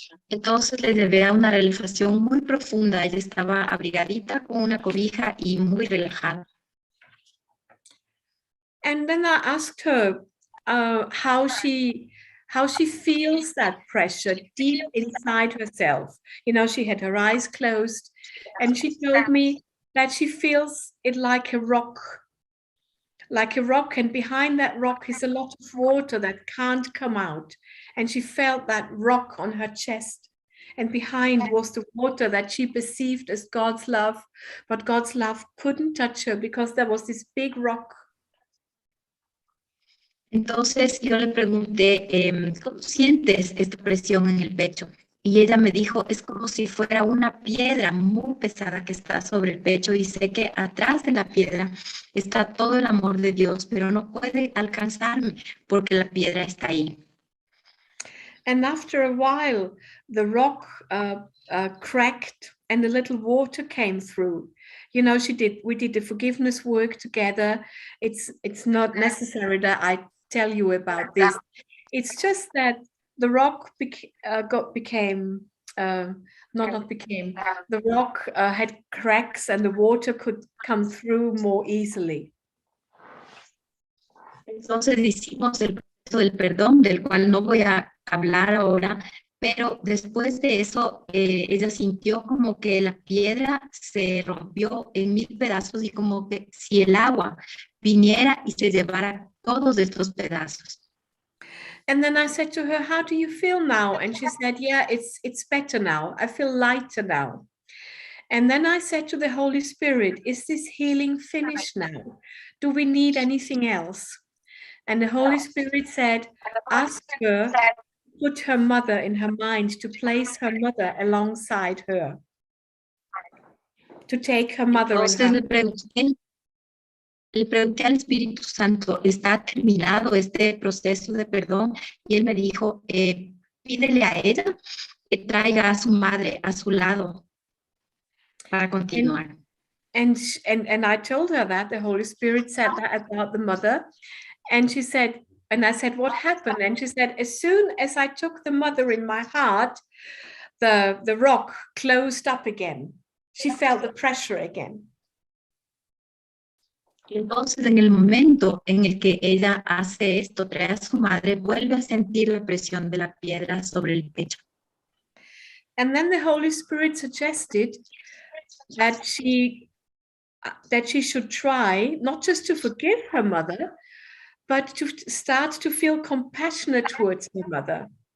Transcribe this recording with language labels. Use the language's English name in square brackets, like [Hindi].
[Spanish] Entonces le llevé a una relajación muy profunda. Ella estaba abrigadita con una cobija y muy relajada. [English] And then I asked her how she feels that pressure deep inside herself. You know, she had her eyes closed, and she told me that she feels it like a rock, and behind that rock is a lot of water that can't come out. And she felt that rock on her chest, and behind was the water that she perceived as God's love, but God's love couldn't touch her because there was this big rock. [Spanish] Entonces yo le pregunté, ¿cómo sientes esta presión en el pecho? Y ella me dijo, es como si fuera una piedra muy pesada que está sobre el pecho y sé que atrás de la piedra está todo el amor de Dios, pero no puede alcanzarme porque la piedra está ahí. [English] And after a while, the rock cracked and a little water came through. You know, we did the forgiveness work together. It's not necessary that I tell you about this. It's just that the rock the rock had cracks and the water could come through more easily. [Spanish] Entonces hicimos el proceso del perdón, del cual no voy a hablar ahora, pero después de eso ella sintió como que la piedra se rompió en 1000 pedazos y como que si el agua viniera y se llevara todos estos pedazos. [English] And then I said to her, how do you feel now? And she said, yeah, it's better now. I feel lighter now. And then I said to the Holy Spirit, is this healing finished now? Do we need anything else? And the Holy Spirit said, ask her, put her mother in her mind, to place her mother alongside her, to take her mother in her mind. [Spanish] Le pregunté al Espíritu Santo, ¿está terminado este proceso de perdón? Y él me dijo, pídele a ella que traiga a su madre a su lado para continuar. [English] And I told her that the Holy Spirit said that about the mother. And she said, and I said, what happened? And she said, as soon as I took the mother in my heart, the rock closed up again. She felt the pressure again. [Spanish] Entonces, en el momento en el que ella hace esto, trae a su madre, vuelve a sentir la presión de la piedra sobre el pecho. [English] And then the Holy Spirit suggested that she should try not just to forgive her mother, but to start to feel compassionate towards her mother.